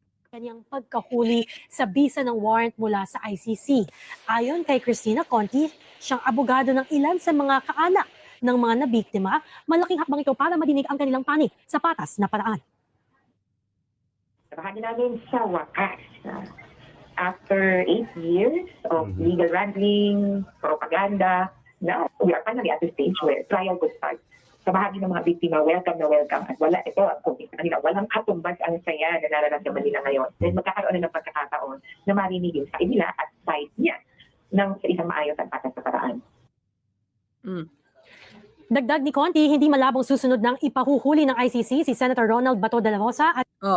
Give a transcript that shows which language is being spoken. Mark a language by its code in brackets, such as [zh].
[tl] Kanyang pagkahuli sa bisa ng warrant mula sa ICC. Ayon kay Cristina Conti, siyang abogado ng ilan sa mga kaanak ng mga nabiktima, malaking hakbang ito para madinig ang kanilang panig sa patas na paraan. Bahagi namin sa wakas. [en] After 8 years of legal wrangling, propaganda, now we are finally at the stage where trial could start. [tl] Sa bahagi ng mga biktima, welcome na welcome. At wala ito, ang kanila, walang katumbas ang saya na nararamdaman nila ngayon. Then magkakaroon na ng pagkakataon na marinig yung side nila at side niya ng sa isang maayos at patas na paraan. Dagdag ni Conti, hindi malabong susunod ng ipahuhuli ng ICC si Senator Ronald Bato de la Rosa at